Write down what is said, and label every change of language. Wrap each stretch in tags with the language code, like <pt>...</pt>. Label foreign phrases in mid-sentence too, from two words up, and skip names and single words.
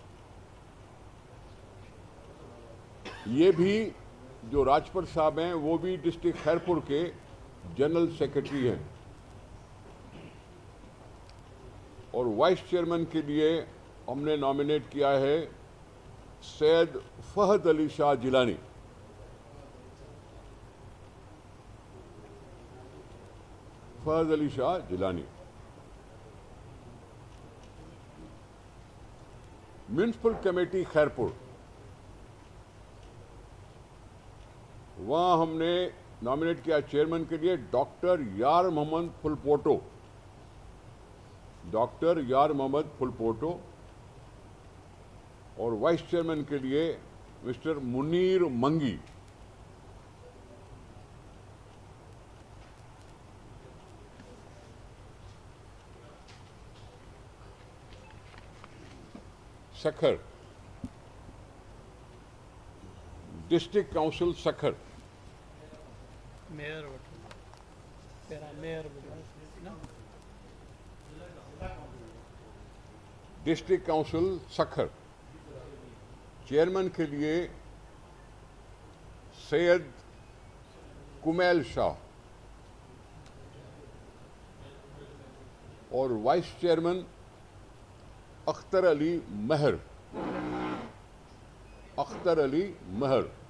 <ur>یہ بھی جو راجپر صاحب ہیں وہ بھی ڈسٹرکٹ خیرپور کے</ur> <en>general secretary</en> <ur>ہیں. اور</ur> <en>vice chairman</en> <ur>کے لیے ہم نے نامینیٹ کیا ہے سید فہد علی شاہ جیلانی. फहद अली शाह जिलानी। म्यूनिसिपल कमेटी खैरपुर, وہاں ہم نے نامینیٹ کیا چیئرمین کے لیے ڈاکٹر یار محمد پھلپوٹو، ڈاکٹر یار محمد پھلپوٹو, اور</ur> <en>vice chairman</en> <ur>کے لیے مسٹر منیر منگی. सखर, डिस्ट्रिक्ट काउंसिल सखर, मेयर बटन तेरा मेयर बटन ना ڈسٹرکٹ کونسل سکھر، چیئرمین کے لیے سید کمیل شاہ اور</ur> <en>vice chairman</en> <ur>اختر علی مہر، اختر علی مہر.</ur>